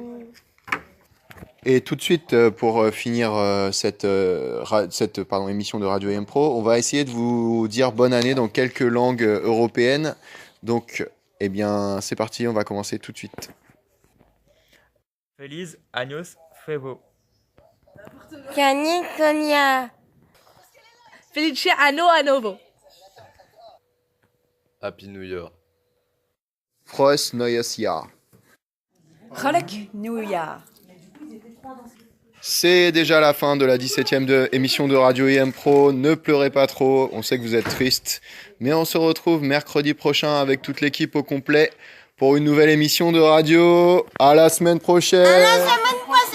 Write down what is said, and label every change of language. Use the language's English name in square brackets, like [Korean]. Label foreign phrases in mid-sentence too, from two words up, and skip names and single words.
[French] Et tout de suite, pour finir cette émission de Radio AM Pro, on va essayer de vous dire bonne année dans quelques langues européennes. Donc, eh bien, c'est parti, on va commencer tout de suite. [Spanish] Feliz años nuevo. Cani Konya. [Italian] Felice anno a novo. [English] Happy New Year. [German] Frohes neues Jahr. [Dutch] Gelukkig nieuwjaar. [French] C'est déjà la fin de la 17e émission de Radio IM Pro. Ne pleurez pas trop, on sait que vous êtes triste. Mais on se retrouve mercredi prochain avec toute l'équipe au complet pour une nouvelle émission de radio. À la semaine prochaine. À la semaine prochaine.